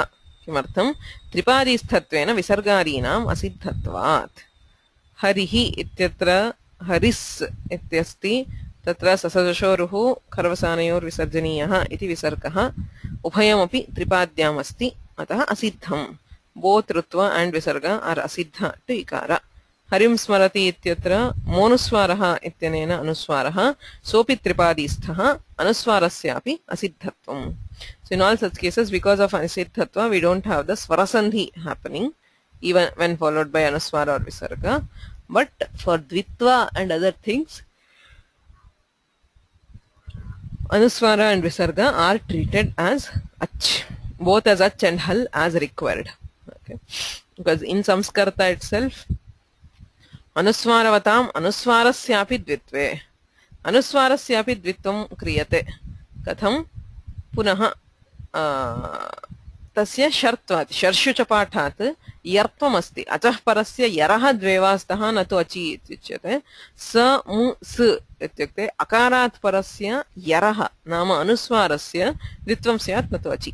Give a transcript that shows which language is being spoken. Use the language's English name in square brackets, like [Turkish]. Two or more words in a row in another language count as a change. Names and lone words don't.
[Sanskrit] किमर्थं त्रिपादीस्थत्वेन विसर्गादीनाम् असिद्धत्वात् हरिः इत्यत्र हरिस् इत्यस्ति तत्र ससदशोरुः खर्वसानयोर्विसर्जनीयः इति विसर्गः उभयमपि त्रिपाद्याम् अस्ति अतः असिद्धम् बोत् ऋत्वा [English] and visarga are asiddha to [Sanskrit] इकार हरिं स्मरति इत्यत्र मोनुस्वारः इत्यनेन अनुस्वारः सोऽपि त्रिपादीस्थः अनुस्वारस्यापि असिद्धत्वम्. [English] So in all such cases, because of asiddhatva, we don't have the swarasandhi happening even when followed by anuswara or visarga. But for dvitva and other things, anuswara and visarga are treated as ach, both as ach and hal as required. Okay, because in samskarta itself, [Sanskrit] अनुस्वारवताम् अनुस्वारस्यापि द्वित्वे, अनुस्वारस्यापि द्वित्वं क्रियते. Katham पुनः तस्य शर्त्वात् शर्षु च पाठात् यर्त्वमस्ति अचः परस्य यरः द्वे वा स्तः न तु अचि इत्युच्यते स मु स इत्युक्ते अकारात् परस्य यरः नाम अनुस्वारस्य द्वित्वं स्यात् न तु अचि.